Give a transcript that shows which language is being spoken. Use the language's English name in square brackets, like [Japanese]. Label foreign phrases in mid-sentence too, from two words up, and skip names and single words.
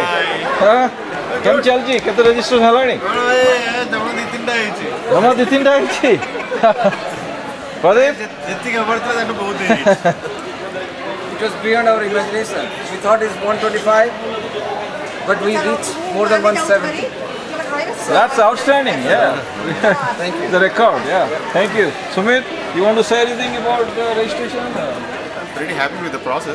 [Odia] କେମିତି ଚାଲିଛି କେତେ ରେଜିଷ୍ଟ୍ରେସନ ହେଲାଣି ଜମା 2-3ଟା ହେଇଛି ପ୍ରଦୀପ ଯେତିକି ହବାର ଥିଲା ତାଠୁ ବହୁତ ହେଇଛି [English] It was beyond our imagination. We thought it's 125, but we reached more than 170. That's outstanding, yeah. Thank you. The record, yeah. Thank you. Sumit, you want to say anything about the registration? I'm pretty happy with the process.